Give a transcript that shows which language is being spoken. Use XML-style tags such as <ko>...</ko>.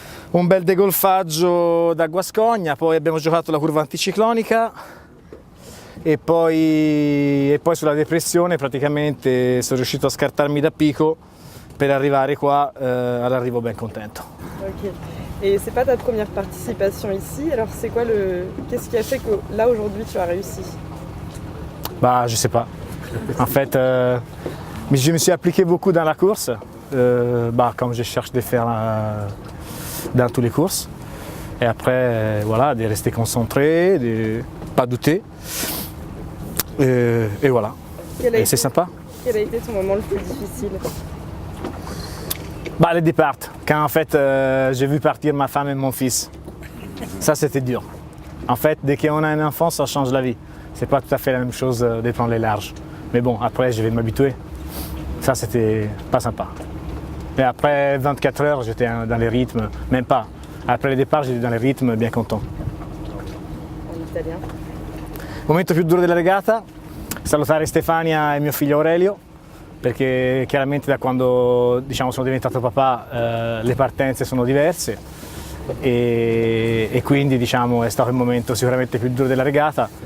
<it>Un bel degolfaggio da Guascogna, poi abbiamo giocato la curva anticiclonica e poi sulla depressione praticamente sono riuscito a scartarmi da Pico per arrivare qua, all'arrivo ben contento. Ok.</it> <fr>Et c'est pas ta première participation ici, alors c'est quoi qu'est-ce qui a fait que là aujourd'hui tu as réussi? Bah, je sais pas. En fait, mais je me suis appliqué beaucoup dans la course, bah, comme je cherche de faire dans toutes les courses. Et après, voilà, de rester concentré, de pas douter. Et voilà. Et c'est sympa. Quel a été ton moment le plus difficile? Bah, le départ, quand en fait j'ai vu partir ma femme et mon fils. Ça, c'était dur. En fait, dès qu'on a un enfant, ça change la vie. C'est pas tout à fait la même chose de prendre les larges. Mais bon, après, je vais m'habituer. Ça, c'était pas sympa. Et après 24 heures, j'étais dans les rythmes, même pas. Après le départ, j'étais dans les rythmes bien content. En italien.</fr> <it>Momento più duro della regata, salutare Stefania e mio figlio Aurelio, perché chiaramente da quando diciamo, sono diventato papà le partenze sono diverse e quindi diciamo, è stato il momento sicuramente più duro della regata.</it>